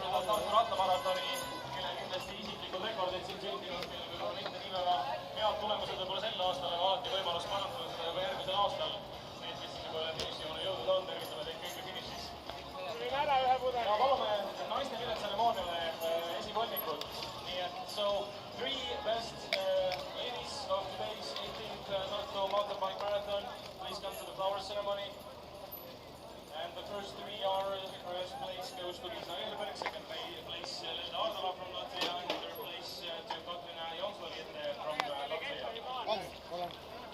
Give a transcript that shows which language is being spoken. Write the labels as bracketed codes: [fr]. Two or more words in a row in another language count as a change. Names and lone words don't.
[et] Tartu rattamaratoni, kelle kindlasti isiklikud rekordid siin sündinud, kelle võib-olla mitte nii väga head tulemused võib-olla sel aastal, aga alati võimalus parandada juba järgmisel aastal. Need, kes siin juba finišijoone jõudnud on, tervitame teid kõiki finišis. Ja palume naiste viletseremooniale esivolnikud. Nii et [en] so 3 best ladies of today's 18th Tartu Mountain Bike Marathon. Please come to the flower ceremony. And the first 3 are, first place goes to Israel Berg, second place Linda Ardala from Latvia, and third place to Katrina Jonsvaliet from Latvia.